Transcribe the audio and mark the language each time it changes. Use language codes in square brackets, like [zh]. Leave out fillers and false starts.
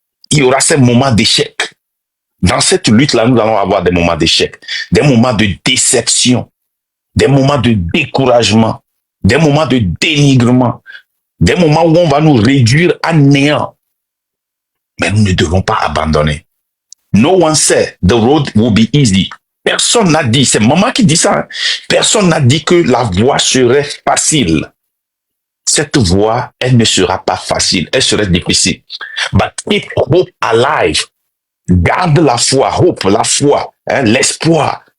[fr] Il y aura ces moments d'échec. Dans cette lutte-là, nous allons avoir des moments d'échec, des moments de déception, des moments de découragement, des moments de dénigrement, des moments où on va nous réduire à néant. Mais nous ne devons pas abandonner. [en] No one said the road will be easy. [fr] Personne n'a dit, c'est maman qui dit ça, hein? Personne n'a dit que la voie serait facile. Cette voie, elle ne sera pas facile, elle serait difficile. [en] But keep hope alive. [fr] Garde la foi, hope, la foi, hein, l'espoir.